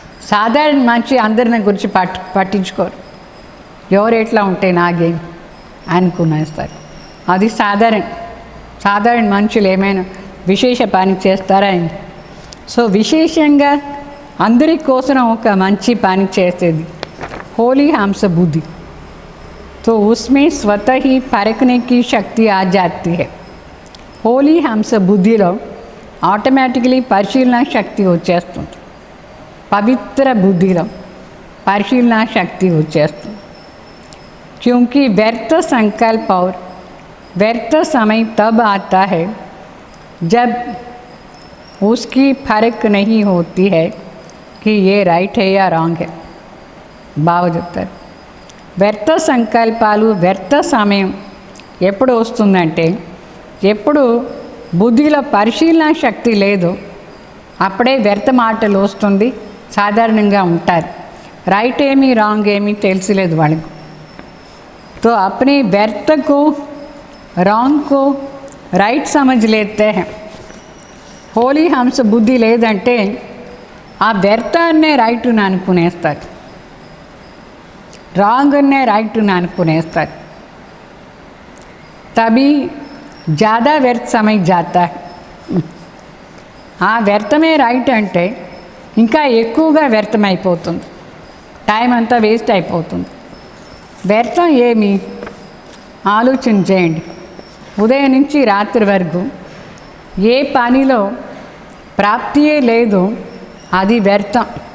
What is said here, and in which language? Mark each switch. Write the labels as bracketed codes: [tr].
[te] సాధారణ మనిషి అందరిని గురించి పట్టించుకోరు. ఎవరు ఎట్లా ఉంటే నాకేం అనుకునేస్తారు. అది సాధారణ మనుషులు ఏమైనా విశేష పని చేస్తారా అయింది. సో విశేషంగా అందరి కోసం ఒక మంచి పని చేసేది होली हंस बुद्धि. [hi] तो उसमें स्वतः ही परखने की शक्ति आ जाती है. [te] होली हंस బుద్ధిలో ఆటోమేటికలీ పరిశీలన శక్తి వచ్చేస్తుంది. పవిత్ర బుద్ధిలో పరిశీలన శక్తి వచ్చేస్తుంది. [hi] क्योंकि व्यर्थ संकल्प और व्यर्थ समय तब आता है जब उसकी फर्क नहीं होती है कि ये राइट है या रॉन्ग है. [te] బాగా చెప్తారు వ్యర్థ సంకల్పాలు, వ్యర్థ సమయం ఎప్పుడు వస్తుందంటే ఎప్పుడు బుద్ధిలో పరిశీలన శక్తి లేదు, అప్పుడే వ్యర్థ మాటలు వస్తుంది. సాధారణంగా ఉంటారు. రైట్ ఏమి రాంగ్ ఏమి తెలియలేదు వాళ్ళకు. [hi] तो अपने व्यर्थ को रॉन्ग को राइट समझ लेते हैं. [te] హోలీ హంస బుద్ధి లేదంటే ఆ వ్యర్థాన్నే రైట్ అనుకునేస్తారు, రాంగ్నే రైట్ అనుకునేస్తారు. [hi] తभी ज़्यादा व्यर्थ समय जाता है. [te] ఆ వ్యర్థమే రైట్ అంటే ఇంకా ఎక్కువగా వ్యర్థమైపోతుంది, టైం అంతా వేస్ట్ అయిపోతుంది. వ్యర్థం ఏమి ఆలోచన చేయండి. ఉదయం నుంచి రాత్రి వరకు ఏ పనిలో ప్రాప్తియే లేదు, అది వ్యర్థం.